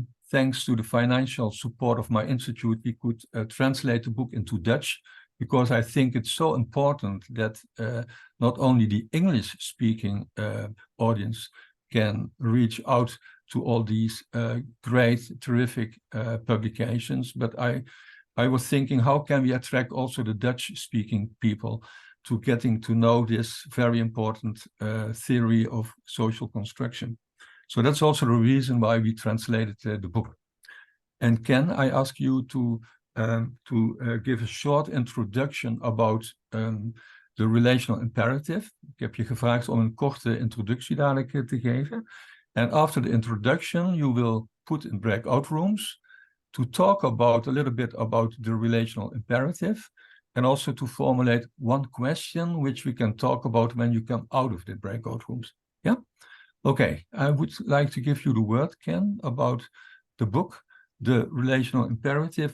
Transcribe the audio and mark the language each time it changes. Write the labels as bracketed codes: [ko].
[en] Thanks to the financial support of my institute, we could translate the book into Dutch, because I think it's so important that not only the English-speaking audience can reach out to all these great, terrific publications, but I was thinking, how can we attract also the Dutch-speaking people to getting to know this very important theory of social construction? So that's also the reason why we translated the book. And Ken, I ask you to give a short introduction about the relational imperative. [nl] Ik heb je gevraagd om een korte introductie dadelijk te geven. [en] And after the introduction, you will put in breakout rooms to talk about a little bit about the relational imperative, and also to formulate one question which we can talk about when you come out of the breakout rooms. Yeah? Okay, I would like to give you the word, Ken, about the book, The Relational Imperative.